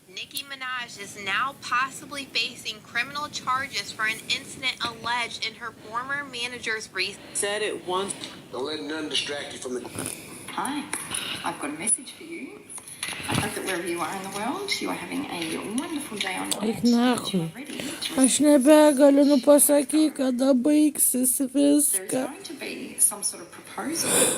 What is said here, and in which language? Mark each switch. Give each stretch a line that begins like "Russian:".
English: Nicki Minaj is now possibly facing criminal charges for an incident alleged in her former manager's Said it once. Don't let none distract you from the... Hi, I've got a message for you. I hope that wherever you are in the world, you are having a wonderful day on
Lithuanian: Eik nachui. Aš nebegaliu, nu pasakyk, kada baigsis viską.
English: going to be some sort of proposal.